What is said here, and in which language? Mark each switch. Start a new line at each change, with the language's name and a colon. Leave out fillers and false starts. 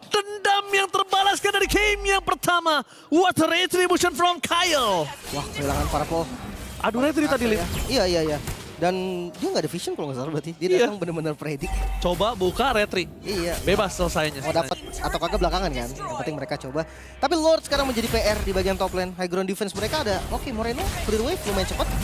Indonesian: Dendam yang terbalaskan dari game yang pertama.
English: What a retribution from Kyle.
Indonesian: Wah, kehilangan purple. Aduh, retri tadi, Lim. Iya. Dan dia nggak ada vision kalau nggak salah berarti. Dia datang benar-benar predik. Coba buka retri. Iya. Bebas selesainya. Mau dapat atau kagak belakangan kan. Yang penting mereka coba. Tapi Lord sekarang menjadi PR di bagian top lane. High ground defense mereka ada. Oke, Moreno clear wave lumayan cepat.